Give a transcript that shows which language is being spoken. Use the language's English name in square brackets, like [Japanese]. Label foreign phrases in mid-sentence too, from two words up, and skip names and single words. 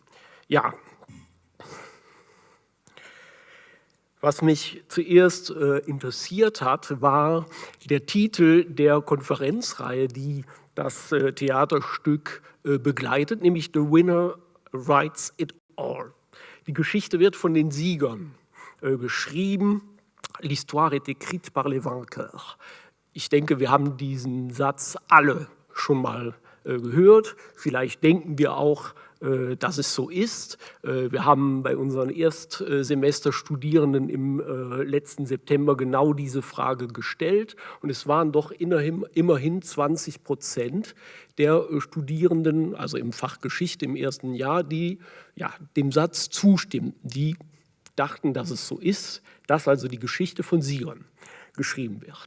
[German] Ja. Was mich zuerst interessiert hat, war der Titel der Konferenzreihe, die das Theaterstück begleitet, nämlich The Winner Writes It All. Die Geschichte wird von den Siegern geschrieben. [French] L'histoire est écrite par les vainqueurs. [German] Ich denke, wir haben diesen Satz alle schon mal gehört. Vielleicht denken wir auch, dass es so ist. Wir haben bei unseren Erstsemesterstudierenden im letzten September genau diese Frage gestellt und es waren doch immerhin 20% der Studierenden, also im Fach Geschichte im ersten Jahr, die dem Satz zustimmten, die dachten, dass es so ist, dass also die Geschichte von Siegern geschrieben wird.